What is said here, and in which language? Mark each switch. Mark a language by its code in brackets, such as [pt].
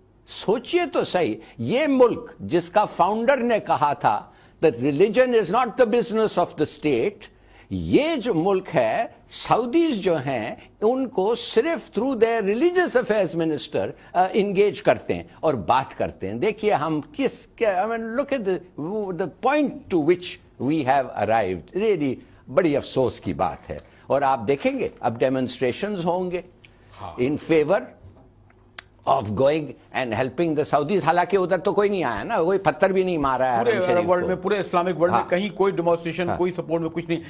[ur] سوچئے تو صحیح، یہ ملک جس کا فاؤنڈر نے کہا تھا [en] that religion is not the business of the state، [ur] یہ جو ملک ہے، سعودیز جو ہیں ان کو صرف through [en] their religious affairs minister [ur] engage کرتے ہیں اور بات کرتے ہیں. دیکھیے ہم [en] look at the point to which we have arrived. [ur] really بڑی افسوس کی بات ہے. اور آپ دیکھیں گے اب ڈیمونسٹریشنز ہوں گے [en] in favor of going and helping the Saudis. [ur] حالانکہ ادھر تو کوئی نہیں آیا نا، کوئی پتھر بھی نہیں مارا ہے پورے عرب ورلڈ میں، پورے اسلامک ورلڈ میں کہیں کوئی ڈیمونسٹریشن، کوئی سپورٹ میں کچھ نہیں.